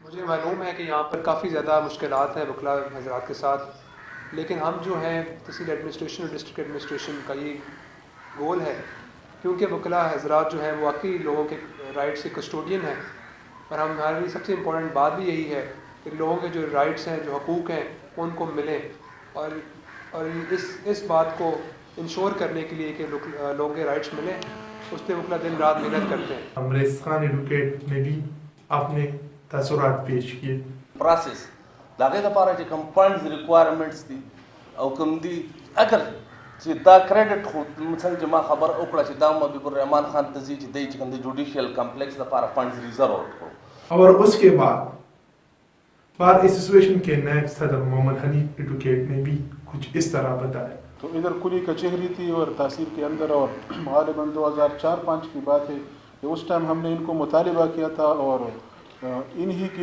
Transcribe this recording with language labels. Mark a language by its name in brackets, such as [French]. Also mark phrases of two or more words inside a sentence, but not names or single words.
[Urdu] مجھے معلوم ہے کہ یہاں پر کافی زیادہ مشکلات ہیں وکلا حضرات کے ساتھ، لیکن ہم جو ہیں تحصیل ایڈمنسٹریشن اور [English] district administration [Urdu] کا یہ گول ہے، کیونکہ وکلا حضرات جو ہیں وہ واقعی لوگوں کے رائٹس کے کسٹوڈین ہیں، اور ہمارے لیے سب سے امپورٹنٹ بات بھی یہی ہے کہ لوگوں کے جو رائٹس ہیں جو حقوق ہیں ان کو ملیں، اور اس بات کو انشور کرنے کے لیے کہ لوگوں کے رائٹس ملیں، اس پہ وکلا دن رات محنت کرتے ہیں۔ امریز خان ایڈوکیٹ نے بھی اپنے تاثرات پیش کیے۔ [Pashto] پروسیس داغه لپاره چې کوم [English] funds requirements [Pashto] دي او کوم دي اگر چې دا کریډټ خو مثلا چې ما خبر وکړه چې دا حبیب الرحمان خان ته چې دی چې کوم د [English] judicial complex [Pashto] لپاره [English] funds reserve [Pashto] کړو، [Urdu] اور اس کے بعد [English] bar association [Urdu] کے نائب صدر محمد حنیف ایڈوکیٹ نے بھی کچھ اس طرح بتایا۔ تو ادھر کلی کچہری تھی اور تحصیل کے اندر، اور غالباً 2004-05 کی بات ہے کہ اس ٹائم ہم نے ان کو مطالبہ کیا تھا، اور انہی کی